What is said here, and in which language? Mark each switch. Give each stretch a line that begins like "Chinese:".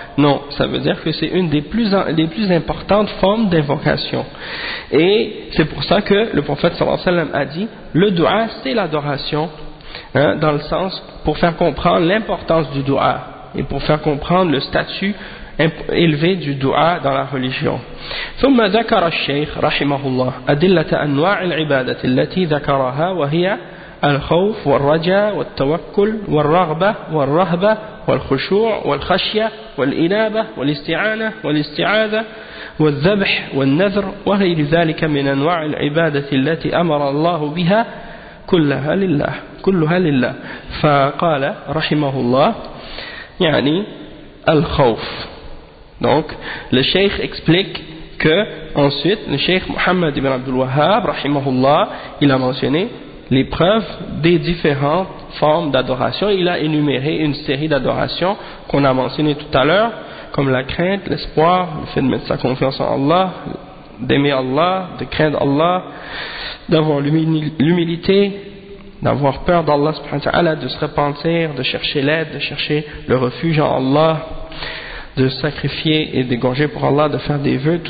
French: Non, ça veut dire que c'est une des plus importantes formes d'invocation. Et c'est pour ça que le prophète sallallahu alayhi wa sallam a dit, le dua c'est l'adoration, hein, dans le sens pour faire comprendre l'importance du dua, et pour faire comprendre le statut élevé du dua dans la religion.
Arabic: ثم ذكر الشيخ رحمه الله أدلة أنواع العبادة التي ذكرها وهي الخوف والرجاء والتوكل والرغبة والرهبة والخشوع والخشية والإنابة والاستعانة والاستعاذة والذبح والنذر وغير ذلك من أنواع العبادة التي أمر الله بها كلها لله كلها لله. فقال رحمه الله يعني الخوف.
French: Donc le cheikh explique que ensuite le cheikh Mohammed ibn Abdul Wahhab rahimahullah il a mentionné les preuves des différentes formes d'adoration. Il a énuméré une série d'adorations qu'on a mentionnées tout à l'heure, comme la crainte, l'espoir, le fait de mettre sa confiance en Allah, d'aimer Allah, de craindre Allah, d'avoir l'humilité, d'avoir peur d'Allah subhanahu wa ta'ala, de se repentir, de chercher l'aide, de chercher le refuge en Allah, de sacrifier et d'égorger pour Allah, de faire des vœux.